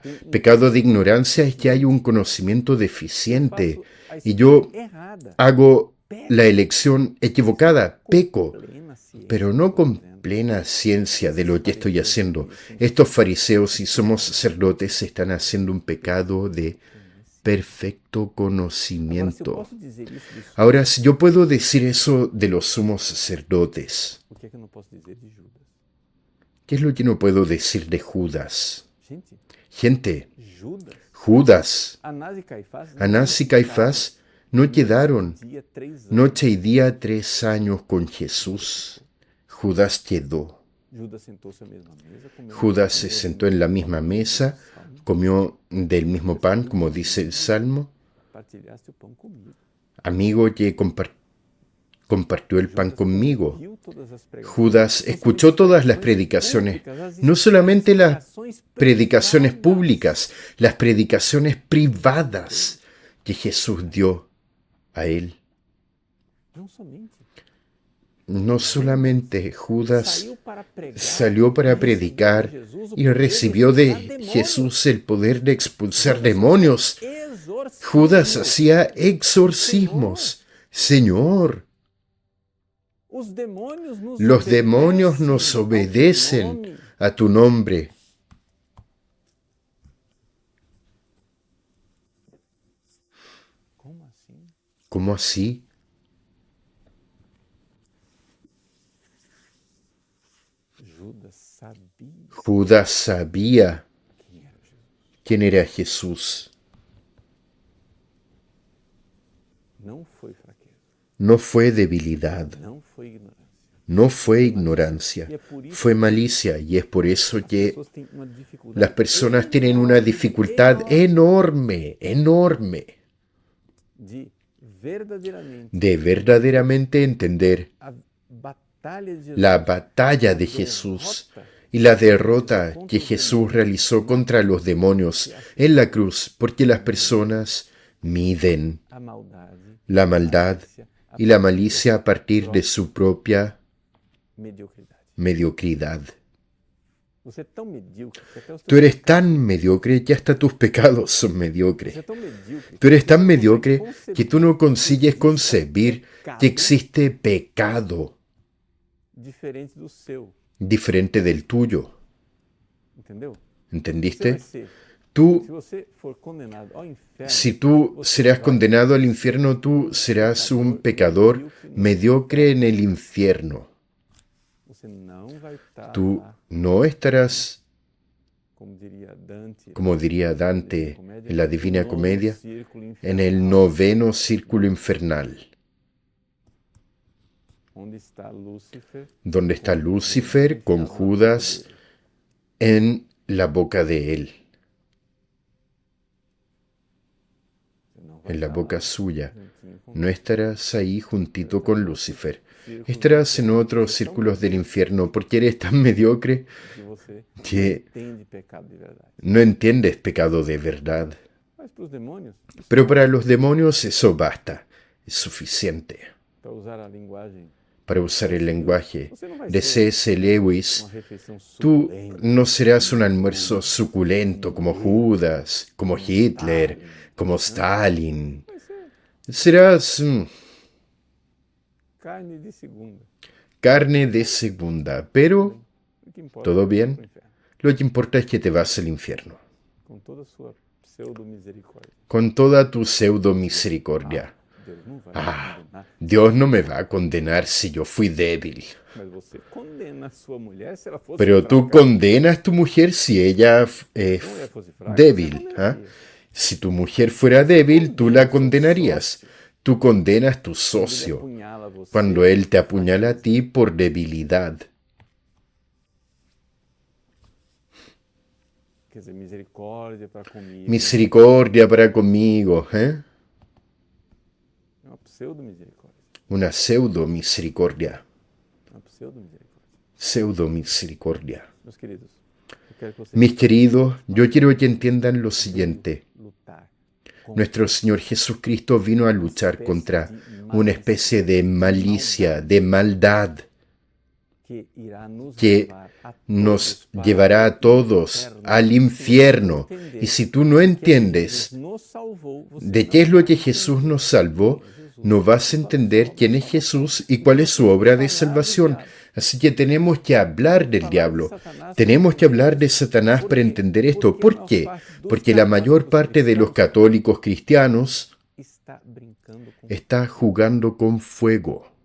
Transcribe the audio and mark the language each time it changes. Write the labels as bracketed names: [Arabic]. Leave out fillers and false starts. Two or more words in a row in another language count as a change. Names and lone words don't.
[Spanish] Pecado de ignorancia es que hay un conocimiento deficiente y yo hago la elección equivocada, peco, pero no con plena ciencia de lo que estoy haciendo. Estos fariseos y somos sacerdotes están haciendo un pecado de perfecto conocimiento. [Portuguese] Posso dizer isso dos [Spanish] Ahora, si yo puedo decir eso de los sumos sacerdotes, [Portuguese] o que é que eu não posso dizer de Judas? [Spanish] ¿qué es lo que no puedo decir de Judas? [Portuguese] Gente, [Spanish] Gente, [Portuguese] Judas, [Spanish] Judas, Anás y Caifás no quedaron [Portuguese] dia 3 anos. [Spanish] noche y día 3 años con Jesús. Judas quedó. [Portuguese] Judas sentou-se à mesma mesa, comeu [Spanish] Judas se sentó en la misma mesa, comió del mismo pan, como dice el Salmo. [Portuguese] partilhaste o pão comigo. [Spanish] Amigo que compartió el pan conmigo. [Portuguese] Viu todas as pregações. [Spanish] Judas escuchó todas las predicaciones, no solamente las predicaciones públicas, las predicaciones privadas que Jesús dio a él. [Portuguese] Não somente. [Spanish] No solamente Judas [Portuguese] Saiu para pregar [Spanish] y recibió de Jesús el poder de expulsar demonios. Judas hacía exorcismos. Señor, los demonios nos obedecen a tu nombre. [Portuguese] Como assim? [Spanish] ¿Cómo así? [Portuguese] Judas sabia [Spanish] Judas sabía [Portuguese] quem era Jesus. [Spanish] quién era Jesús. [Portuguese] Não foi fraqueza, [Spanish] No fue debilidad, [Portuguese] não foi ignorância. [Spanish] no fue ignorancia, fue malicia, y es por eso que [Portuguese] Pessoas têm uma dificuldade [Spanish] las personas tienen una dificultad enorme [Portuguese] de verdadeiramente entender a batalha de Jesus, [Spanish] la batalla de Jesús y la derrota que Jesús realizó contra los demonios en la cruz, porque las personas miden [Portuguese] a maldade, [Spanish] la maldad y la malicia a partir de su propia [Portuguese] mediocridade. [Spanish] mediocridad. [Portuguese] Você é tão medíocre que até os [Spanish] Tú eres tan mediocre que hasta tus pecados son mediocres. [Portuguese] Você é tão medíocre [Spanish] Tú eres tan que mediocre [Portuguese] você [Spanish] que tú no consigues concebir que existe pecado [Portuguese] diferente do seu, [Spanish] diferente del tuyo. [Portuguese] entendeu? Você vai [Spanish] ¿Entendiste? [Portuguese] ser, [Spanish] Tú, [Portuguese] se você for condenado ao inferno, [Spanish] si tú serás condenado al infierno, tú serás un pecador mediocre en el infierno. [Portuguese] você não vai estar [Spanish] Tú [Portuguese] lá, [Spanish] no estarás, [Portuguese] como diria Dante, [Spanish] como diría Dante en la Divina [Portuguese] no [Spanish] Comedia, [Portuguese] círculo [Spanish] en el noveno círculo infernal, [Portuguese] onde está Lúcifer, [Spanish] donde está Lucifer con Judas en la boca de él, [Portuguese] você não vai [Spanish] en la [Portuguese] estar [Spanish] boca [Portuguese] lá [Spanish] suya. [Portuguese] juntinho com [Spanish] No estarás ahí juntito con Lucifer. Estarás en otros círculos del infierno porque eres tan mediocre [Portuguese] que você [Spanish] que [Portuguese] entende pecado de verdade. [Spanish] no entiendes pecado de verdad. [Portuguese] Mas para os demônios, isso [Spanish] Pero para los demonios eso basta, es suficiente. [Portuguese] para usar a linguagem, [Spanish] Para usar el lenguaje [Portuguese] você não vai [Spanish] de [Portuguese] ser [Spanish] C.S. Lewis, [Portuguese] uma refeição [Spanish] tú [Portuguese] suculenta, [Spanish] no serás un almuerzo suculento como Judas, como Hitler, como Stalin. [Portuguese] vai ser [Spanish] Serás [Portuguese] carne de segunda. [Spanish] carne de segunda, pero [Portuguese] O que importa [Spanish] ¿todo [Portuguese] é [Spanish] bien? [Portuguese] o inferno, [Spanish] lo que importa es que te vas al infierno, [Portuguese] com toda a sua pseudo-misericórdia. [Spanish] con toda tu pseudo misericordia. [Portuguese] Deus não vai [Spanish] Ah, [Portuguese] te condenar, [Spanish] Dios no me va a condenar si yo fui débil. [Portuguese] mas você condena a sua mulher se ela fosse [Spanish] Pero tú [Portuguese] fraca. [Spanish] condenas a tu mujer si ella es [Portuguese] Se a mulher fosse fraca, [Spanish] débil. [Portuguese] você [Spanish] ¿Ah? [Portuguese] condenaria. [Spanish] Si tu mujer fuera débil, tú la condenarías. Tú condenas a tu [Portuguese] Ele [Spanish] socio [Portuguese] apunhala você, [Spanish] cuando él te apuñala a ti por debilidad. [Portuguese] quer dizer, misericórdia para comigo. [Spanish] Misericordia para conmigo, ¿eh? [Portuguese] É uma pseudo-misericórdia. [Spanish] Una pseudo misericordia. [Portuguese] Uma pseudo-misericórdia. [Spanish] Pseudo misericordia. [Portuguese] Meus queridos, eu quero que vocês [Spanish] Mis queridos, yo quiero que entiendan lo siguiente. [Portuguese] lutar [Spanish] Nuestro Señor Jesucristo vino a luchar contra una especie de malicia, de maldad [Portuguese] que irá nos [Spanish] que [Portuguese] levar a [Spanish] nos [Portuguese] todos para [Spanish] llevará a [Portuguese] o [Spanish] todos [Portuguese] inferno. [Spanish] al infierno. Y si tú no entiendes [Portuguese] Nos salvou, você [Spanish] de [Portuguese] não [Spanish] qué es lo [Portuguese] vai [Spanish] que Jesús [Portuguese] nos salvou, [Spanish] no vas a entender quién es Jesús y cuál es su obra de salvación. Así que tenemos que hablar del diablo. Tenemos que hablar de Satanás para entender esto. ¿Por qué? Porque la mayor parte de los católicos cristianos está jugando con fuego.